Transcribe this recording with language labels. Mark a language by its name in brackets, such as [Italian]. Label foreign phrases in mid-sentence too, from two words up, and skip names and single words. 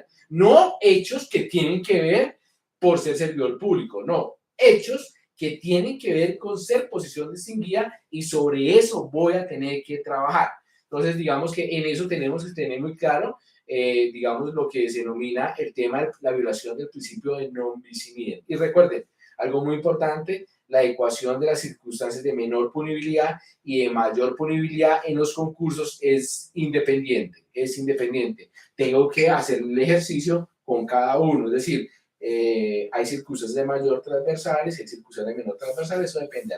[Spanish] No hechos que tienen que ver por ser servidor público, no. Hechos que tienen que ver con ser posición distinguida y sobre eso voy a tener que trabajar. Entonces, digamos que en eso tenemos que tener muy claro, digamos, lo que se denomina el tema de la violación del principio de [Latin] non bis in idem. [Spanish] Y recuerden, algo muy importante, la ecuación de las circunstancias de menor punibilidad y de mayor punibilidad en los concursos es independiente, Tengo que hacer el ejercicio con cada uno, es decir, hay circunstancias de mayor transversales, hay circunstancias de menor transversales, eso dependerá.